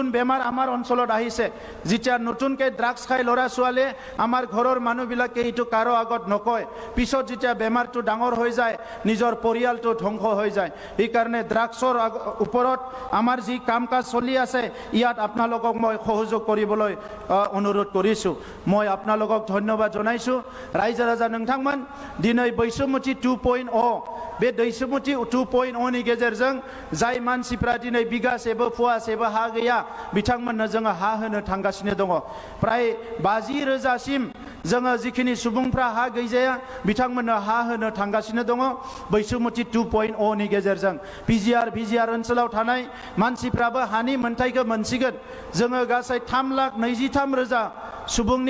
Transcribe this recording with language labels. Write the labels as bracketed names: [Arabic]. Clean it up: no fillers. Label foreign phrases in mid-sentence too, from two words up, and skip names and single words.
[Assamese] বেমাৰ আমাৰ অঞ্চলত আহিছে যেতিয়া নতুনকে ড্ৰাগছ খাই ল'ৰা ছোৱালী আমাৰ ঘৰৰ মানুহবিলাকে এইটো কাৰো আগত নকয় পিছত যেতিয়া বেমাৰটো ডাঙৰ হৈ যায় নিজৰ পৰিয়ালটো ধ্বংস হৈ যায় এই কাৰণে ড্ৰাগছৰ ওপৰত আমাৰ যি কাম কাজ চলি আছে ইয়াত আপোনালোকক মই সহযোগ কৰিবলৈ অনুৰোধ কৰিছো মই আপোনালোকক ধন্যবাদ জনাইছো ৰাইজে ৰাজা [Bodo] नोंथांमोन दिनै बैसोमुथि 2.0 बे बैसोमुथि 2.0 नि गेजेरजों जाय मानसिफ्रा दिनै बिगासेबो फुवासेबो हा गैया बिथांमोननो जोङो हा होनो थांगासिनो दङ प्राय 50,000 सिम जोङो जिखिनि सुबुंफ्रा हा गैजाया बिथांमोननो हा होनो थांगासिनो दङ बैसोमुथि 2.0 नि गेजेरजों बिजिआर ओनसोलाव थानाय मानसिफ्राबो हानि मोनथायखौ मोनसिगोन जोङो गासै 3,23,000 सुबुंनि